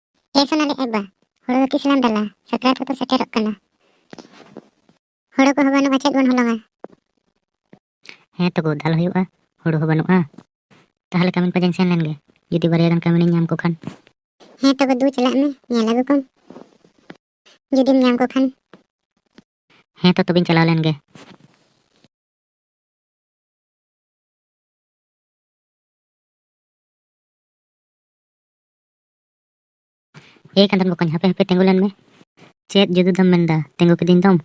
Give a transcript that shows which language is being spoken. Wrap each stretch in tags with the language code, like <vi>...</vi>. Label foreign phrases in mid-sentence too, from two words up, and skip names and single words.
<sat>Sonali eba, huru do tislam dala, sakrat to seterok kana. Huru ko hobanu acet bon holonga. ᱦᱮᱸ ᱛᱚ ᱜᱚ ᱫᱟᱞ ᱦᱩᱭᱩᱜᱼᱟ, ᱦᱩᱲᱩ ᱦᱚᱸ ᱵᱟᱹᱱᱩᱜᱼᱟ᱾ ᱛᱟᱦᱚᱞᱮ ᱠᱟᱹᱢᱤᱱ ᱯᱟᱸᱡᱟᱧ ᱥᱮᱱ ᱞᱮᱱ ᱜᱮ, ᱡᱩᱫᱤ ᱵᱟᱨᱭᱟ ᱜᱟᱱ ᱠᱟᱹᱢᱤᱱᱤᱧ ᱧᱟᱢ ᱠᱚ ᱠᱷᱟᱱ᱾ ᱦᱮᱸ ᱛᱚᱵᱮ ᱫᱩ ᱪᱟᱞᱟᱜ ᱢᱮ, ᱧᱮᱞ ᱟᱹᱜᱩ ᱠᱚᱢ, ᱡᱩᱫᱤᱢ ᱧᱟᱢ ᱠᱚ ᱠᱷᱟᱱ᱾ ᱦᱮᱸ ᱛᱚ ᱛᱚᱵᱮᱧ ᱪᱟᱞᱟᱣ ᱞᱮᱱ ᱜᱮ᱾ ᱠᱟᱸᱫᱚᱱ ᱵᱚᱠᱚᱧ, ᱦᱟᱯᱮ ᱦᱟᱯᱮ ᱛᱤᱸᱜᱩ ᱞᱮᱱ ᱢᱮ᱾ ᱪᱮᱫ ᱡᱩᱫᱩ ᱫᱚᱢ ᱢᱮᱱᱫᱟ, ᱛᱤᱸᱜᱩ ᱠᱤᱫᱤᱧ ᱫᱚᱢ?</sat>